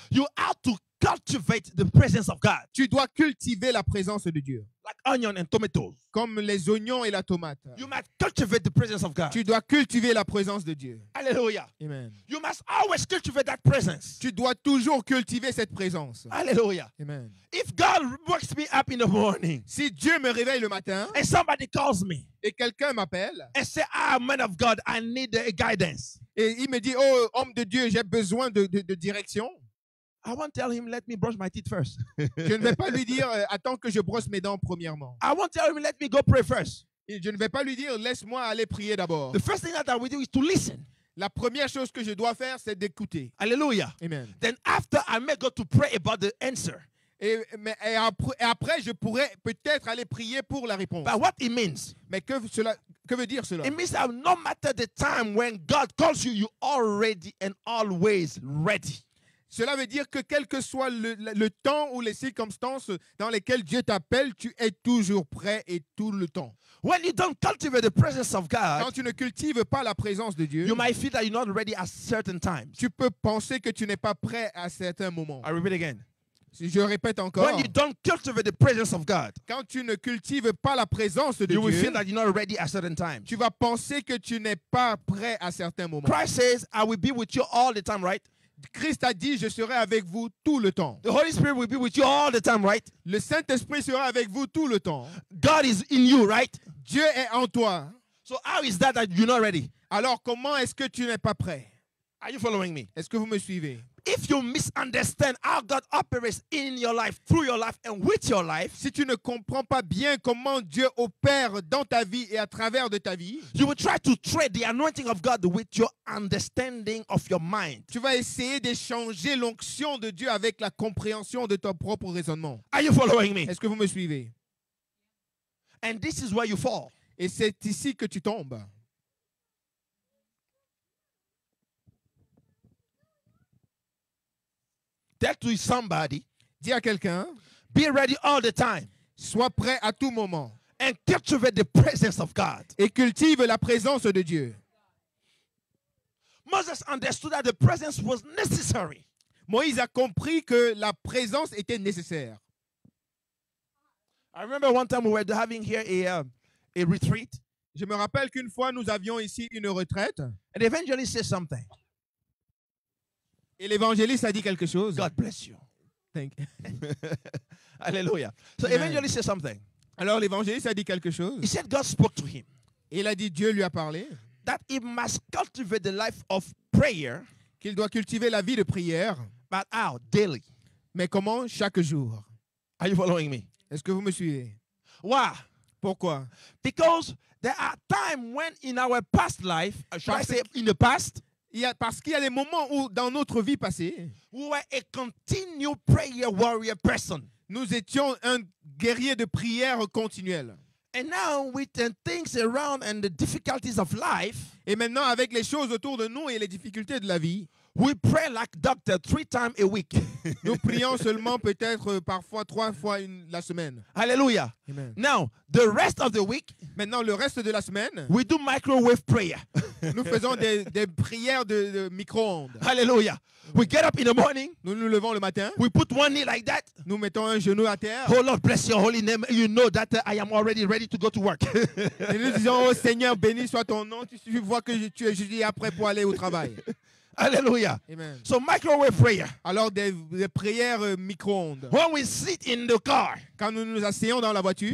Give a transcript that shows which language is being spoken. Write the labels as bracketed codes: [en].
[en] You have to cultivate the presence of God. [fr] Tu dois cultiver la présence de Dieu. [en] Like onion and tomatoes. [fr] Comme les oignons et la tomate. [en] You must cultivate the presence of God. [fr] Tu dois cultiver la présence de Dieu. [en] Hallelujah. Amen. You must always cultivate that presence. [fr] Tu dois toujours cultiver cette présence. [en] Hallelujah. Amen. If God wakes me up in the morning [fr] Si Dieu me réveille le matin [en] and somebody calls me [fr] et quelqu'un m'appelle [en] and say, man of God, I need guidance. [fr] et il me dit, oh, homme de Dieu, j'ai besoin de direction, [en] I won't tell him, let me brush my teeth first. [fr] je ne vais pas lui dire, attends que je brosse mes dents premièrement. [en] I won't tell him, let me go pray first. [fr] Et je ne vais pas lui dire, laisse-moi aller prier d'abord. [en] The first thing that I will do is to listen. [fr] La première chose que je dois faire, c'est d'écouter. [en] Hallelujah. Amen. Then after, I may go to pray about the answer. [fr] Et après, je pourrais peut-être aller prier pour la réponse. [en] But what it means? [fr] Mais que veut dire cela? [en] It means that no matter the time when God calls you, you're already and always ready. [fr] Cela veut dire que quel que soit le temps ou les circonstances dans lesquelles Dieu t'appelle, tu es toujours prêt et tout le temps. [en] When you don't cultivate the presence of [fr] Quand [en] God, [fr] tu ne cultives pas la présence de Dieu, [en] you might feel that you're not ready at certain times. [fr] tu peux penser que tu n'es pas prêt à certains moments. [en] I repeat again. [fr] Je répète encore, [en] When you don't cultivate the presence of God, [fr] quand tu ne cultives pas la présence de [en] you will [fr] Dieu, [en] feel that you're not ready at certain times. [fr] tu vas penser que tu n'es pas prêt à certains moments. [en] Christ says, I will be with you all the time, right? [fr] Christ a dit, je serai avec vous tout le temps. [en] The Holy Spirit will be with you all the time, right? [fr] Le Saint-Esprit sera avec vous tout le temps. [en] God is in you, right? [fr] Dieu est en toi. [en] So how is that you're not ready? [fr] Alors comment est-ce que tu n'es pas prêt? [en] Are you following me? [fr] Est-ce que vous me suivez? [en] If you misunderstand how God operates in your life, through your life, and with your life, [fr] Si tu ne comprends pas bien comment Dieu opère dans ta vie et à travers de ta vie, [en] you will try to trade the anointing of God with your understanding of your mind. [fr] tu vas essayer d'échanger l'onction de Dieu avec la compréhension de ton propre raisonnement. [en] Are you following me? [fr] Est-ce que vous me suivez? [en] And this is where you fall. [fr] Et c'est ici que tu tombes. [en] Tell to somebody, [fr] Dis à quelqu'un, [en] be ready all the time [fr] sois prêt à tout moment [en] and cultivate the presence of God. [fr] et cultive la présence de Dieu. [en] Moses understood that the presence was necessary. [fr] Moïse a compris que la présence était nécessaire. [en] I remember one time we were having here a retreat, [fr] Je me rappelle qu'une fois, nous avions ici une retraite [en] and the evangelist said something. [fr] et l'évangéliste a dit quelque chose. [en] God bless you. Thank you. Hallelujah. So Amen. evangelist said something. [fr] Alors l'évangéliste a dit quelque chose. [en] He said God spoke to him [fr] Et il a dit, Dieu lui a parlé, [en] that he must cultivate the life of prayer, [fr] qu'il doit cultiver la vie de prière. [en] but how? Daily. [fr] Mais comment? Chaque jour. [en] Are you following me? [fr] Est-ce que vous me suivez? [en] Why? [fr] Pourquoi? [en] Because there are times when in our past life, should I say in the past, [fr] Parce qu'il y a des moments où, dans notre vie passée, [en] we were a continual prayer warrior person. [fr] nous étions un guerrier de prière continuelle. [en] And now with the things around and the difficulties of life, [fr] Et maintenant, avec les choses autour de nous et les difficultés de la vie, [en] we pray like doctor 3 times a week. [fr] nous prions seulement peut-être parfois 3 fois la semaine. [en] Hallelujah. Amen. Now, the rest of the week, [fr] Maintenant, le reste de la semaine, [en] we do microwave prayer. [fr] nous faisons des prières de micro-ondes. [en] Hallelujah. We get up in the morning, [fr] Nous nous levons le matin, [en] we put one knee like that. [fr] nous mettons un genou à terre [en] Oh Lord, bless your holy name. You know that I am already ready to go to work. [fr] et nous disons, oh Seigneur, béni soit ton nom, tu vois que tu es juste après pour aller au travail. [en] Hallelujah. Amen. So microwave prayer. [fr] Alors des prières micro-ondes. [en] When we sit in the car, [fr] Quand nous nous asseyons dans la voiture,